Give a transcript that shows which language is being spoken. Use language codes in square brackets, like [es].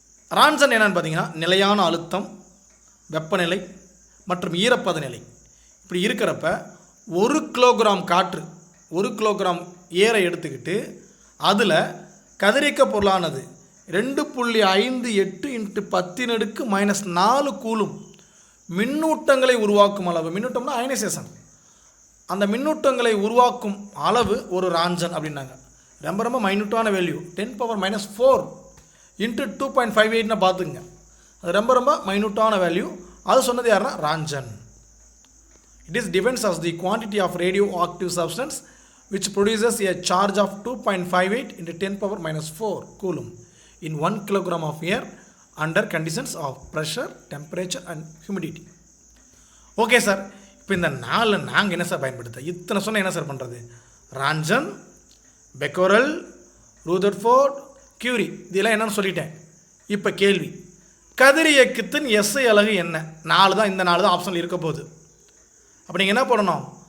[ta] ரான்சன் என்னன்னு பார்த்தீங்கன்னா நிலையான அழுத்தம், வெப்பநிலை மற்றும் ஈரப்பத நிலை இப்படி இருக்கிறப்ப 1 கிலோகிராம் காற்று, 1 கிலோகிராம் ஏரை எடுத்துக்கிட்டு அதில் கதிரியக்க பொருளானது 2.58 × 10⁻⁻4 கூலும் மின்னூட்டங்களை உருவாக்கும் அளவு. மின்னூட்டம்னா அயனைசேஷன், அந்த மின்னூட்டங்களை உருவாக்கும் அளவு ஒரு ரான்சன் அப்படின்னாங்க. ரொம்ப ரொம்ப மைனூட்டான வேல்யூ, 10⁻⁻4 × 2.58னா பார்த்துங்க, அது ரொம்ப ரொம்ப மைனூட்டான வேல்யூ. அது சொன்னது யாருன்னா ரான்சன். [en] It is defined as the quantity of radio active substance which produces a charge of 2.58 × 10⁻⁻4 coulomb in 1 kilogram of air under conditions of pressure, temperature and humidity. [ta] Okay sir, இப்போ இந்த 4 நாங்கள் என்ன சார் பயன்படுத்த? இத்தனை சொன்னால் என்ன சார் பண்ணுறது? ரான்சன், Becquerel, Rutherford, Curie, இதெல்லாம் என்னன்னு சொல்லிட்டேன். இப்போ கேள்வி, கதிரியக்கத்தின் எஸ்ஐ அலகு என்ன? 4 தான், இந்த 4 தான் ஆப்ஷனில் இருக்க போகுது. அப்போ நீங்கள் என்ன பண்ணணும்?